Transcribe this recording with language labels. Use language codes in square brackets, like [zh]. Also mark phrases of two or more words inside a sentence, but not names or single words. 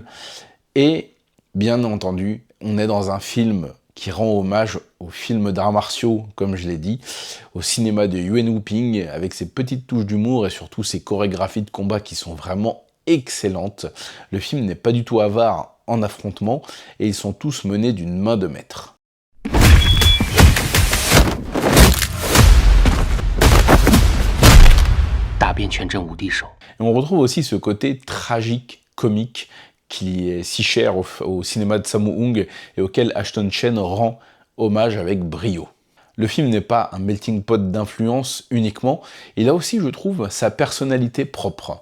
[fr] Et, bien entendu, on est dans un film qui rend hommage aux films d'arts martiaux, comme je l'ai dit, au cinéma de Yuen Woo-ping, avec ses petites touches d'humour et surtout ses chorégraphies de combat qui sont vraiment excellentes. Le film n'est pas du tout avare en affrontement et ils sont tous menés d'une main de maître. [zh] 遍全真无敌手。 [fr] Et on retrouve aussi ce côté tragique, comique, qui est si cher au cinéma de Sammo Hung et auquel Ashton Chen rend hommage avec brio. Le film n'est pas un melting pot d'influence uniquement, il a aussi, je trouve, sa personnalité propre.